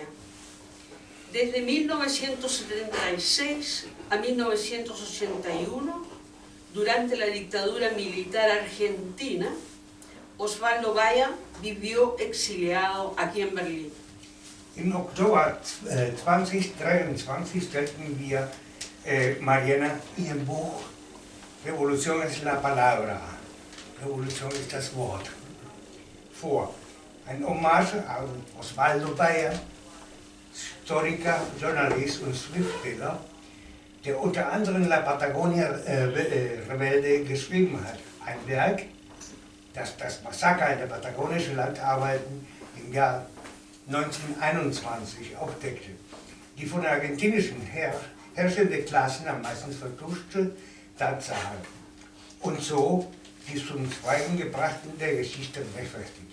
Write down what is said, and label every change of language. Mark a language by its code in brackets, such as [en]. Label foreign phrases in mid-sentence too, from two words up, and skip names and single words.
[es] Desde 1976 a 1981, durante la dictadura militar argentina, Osvaldo Bayer vivió exiliado aquí en Berlín. [de] Im Oktober 2023 stellten wir Mariana ihr Buch Revolution es la palabra, Revolution ist das Wort, vor. Ein Hommage an Osvaldo Bayer, Historiker, Journalist und Schriftsteller, der unter anderem La Patagonia Rebelde geschrieben hat. Ein Werk, das das Massaker der patagonischen Landarbeiten im Jahr 1921 aufdeckte, die von der argentinischen herrschenden Klassen am meisten vertuschte Tatsache und so die zum Schweigen gebrachten der Geschichte rechtfertigte.